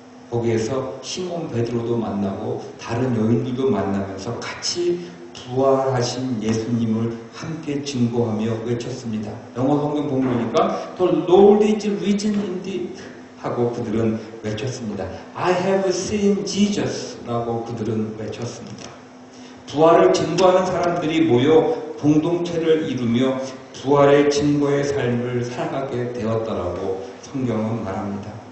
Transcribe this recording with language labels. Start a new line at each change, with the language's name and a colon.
Korean: 거기에서 시몬 베드로도 만나고 다른 여인들도 만나면서 같이 부활하신 예수님을 함께 증거하며 외쳤습니다. 영어 성경 보니까
English: The Lord is risen indeed
Korean: 하고 그들은 외쳤습니다.
English: I have seen Jesus
Korean: 라고 그들은 외쳤습니다. 부활을 증거하는 사람들이 모여 공동체를 이루며 부활의 증거의 삶을 살아가게 되었다라고 성경은 말합니다.